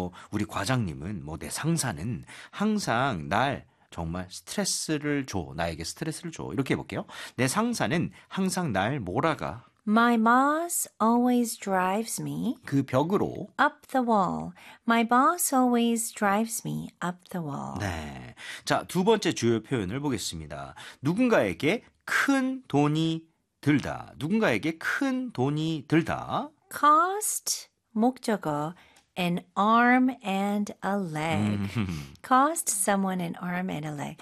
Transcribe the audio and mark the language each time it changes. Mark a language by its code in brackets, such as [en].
[ko] 우리 과장님은, 내 상사는 항상 날 정말 스트레스를 줘. 나에게 스트레스를 줘. 이렇게 해볼게요. 내 상사는 항상 날 몰아가. [en] My boss always drives me [ko] 그 벽으로 [en] up the wall. My boss always drives me up the wall. [ko] 네. 자, 두 번째 주요 표현을 보겠습니다. 누군가에게 큰 돈이 들다. 누군가에게 큰 돈이 들다. [en] Cost 목적어 an arm and a leg. Cost someone an arm and a leg.